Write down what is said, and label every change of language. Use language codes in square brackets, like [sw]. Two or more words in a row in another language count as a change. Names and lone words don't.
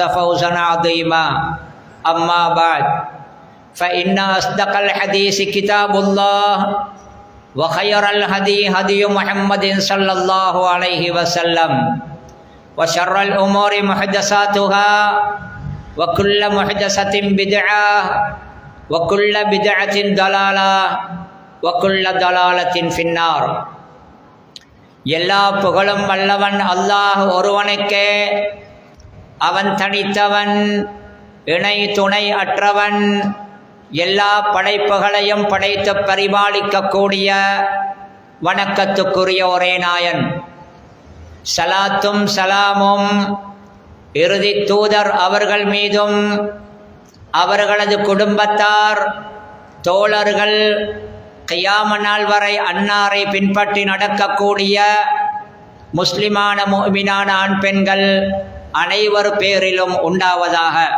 [ar] فوزا عظيما أما بعد فإن أصدق الحديث كتاب الله وخير الهدي هدي محمد صلى الله عليه وسلم وشر الأمور محدثاتها وكل محدثة بدعة وكل بدعة ضلالة وكل ضلالة في النار [ta] எல்லா புகழும் வல்லவன் அல்லாஹ் ஒருவனுக்கே அவன் தனித்தவன் இணை துணை அற்றவன் எல்லா படைப்புகளையும் படைத்து பரிபாலிக்கக்கூடிய வணக்கத்துக்குரிய ஒரே நாயன் சலாத்தும் சலாமும் இறுதி தூதர் அவர்கள் மீதும் அவர்களது குடும்பத்தார் தோழர்கள் கியாம நாள் வரை அன்னாரை பின்பற்றி நடக்கக்கூடிய முஸ்லிமான முஃமினான ஆண் பெண்கள் அனைவர் பேரிலும் உண்டாவதாக.